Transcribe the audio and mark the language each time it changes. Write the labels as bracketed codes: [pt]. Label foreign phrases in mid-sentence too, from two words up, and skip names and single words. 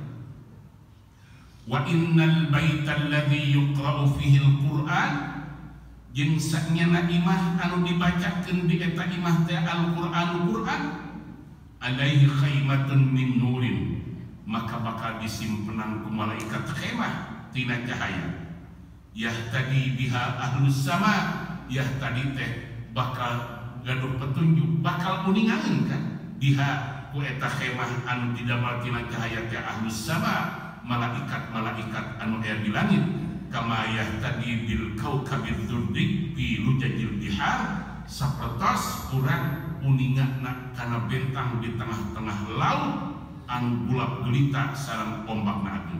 [ar] Wa innal baita alladzi yuqra'u fihi al-Qur'an, [su] jeung sanyana imah anu dibacakeun di eta imah teh Al-Qur'an, [ar] alaihi khaimatun min nurin, [su] maka bakal disimpenan ku malaikat khemah tina cahaya, [ar] yahtadi biha ahlus sama, yahtadi [su] teh bakal gaduh petunjuk, bakal uningaeun kan biha ku eta khemah anu didamel tina cahaya teh [ar] ahlus sama, [su] malaikat-malaikat anu aya di langit, [ar] kama yahtadi bil kaukabil durdik fi lujajil bihar, [su] sapertos urang uningana kana bentang di tengah-tengah laut anu bulak gelita sareng ombakna ageun.